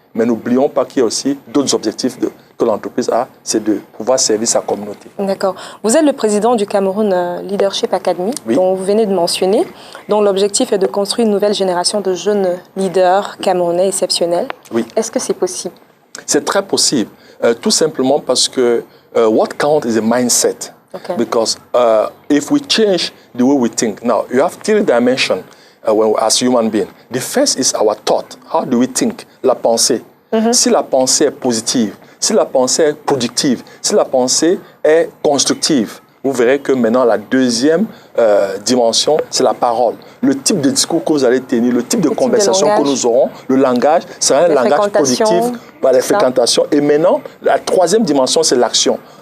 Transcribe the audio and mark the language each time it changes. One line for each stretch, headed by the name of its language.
French: Mais n'oublions pas qu'il y a aussi d'autres objectifs que l'entreprise a, c'est de pouvoir servir sa communauté. D'accord. Vous êtes le président du Cameroun Leadership Academy, dont vous venez de mentionner, dont l'objectif est de construire une nouvelle génération de jeunes leaders camerounais exceptionnels. Oui. Est-ce que c'est possible? C'est très possible. Tout simplement parce que
English: what counts is a mindset. Because if we change the way we think, now you have 3 dimensions as human beings. The first is our thought. How do we think?
French: La pensée. Si la pensée est positive, si la pensée est productive, si la pensée est constructive, vous verrez que maintenant la deuxième dimension, c'est la parole. Le type de discours que vous allez tenir, le type de conversation que nous aurons, le langage, sera un langage positif, les fréquentations. Et maintenant, la troisième dimension, c'est l'action.